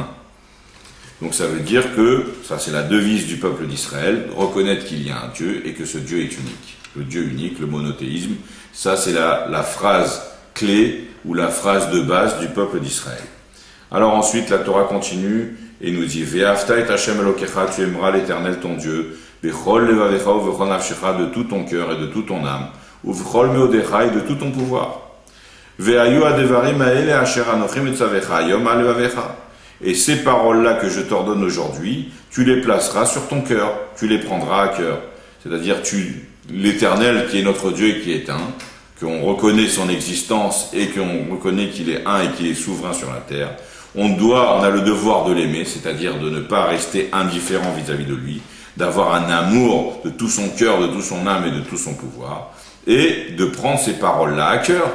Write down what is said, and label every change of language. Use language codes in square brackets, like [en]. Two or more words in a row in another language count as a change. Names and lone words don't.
[fr] Donc ça veut dire que, ça c'est la devise du peuple d'Israël, reconnaître qu'il y a un Dieu et que ce Dieu est unique. Le Dieu unique, le monothéisme, ça c'est la phrase clé ou la phrase de base du peuple d'Israël. Alors ensuite la Torah continue et nous dit [he] ואהבת את השם אלוקיך, [fr] tu aimeras l'Éternel ton Dieu, [he] בכל לבבך ובכל נפשך, [fr] de tout ton cœur et de toute ton âme, ou [he] ובכל מאודך, [fr] et de tout ton pouvoir. [he] והיו הדברים האלה אשר אנכי מצוך היום על לבבך. [fr] Et ces paroles-là que je t'ordonne aujourd'hui, tu les placeras sur ton cœur, tu les prendras à cœur. C'est-à-dire l'Éternel qui est notre Dieu et qui est un, qu'on reconnaît son existence et qu'on reconnaît qu'il est un et qu'il est souverain sur la terre, on a le devoir de l'aimer, c'est-à-dire de ne pas rester indifférent vis-à-vis de lui, d'avoir un amour de tout son cœur, de toute son âme et de tout son pouvoir, et de prendre ces paroles-là à cœur.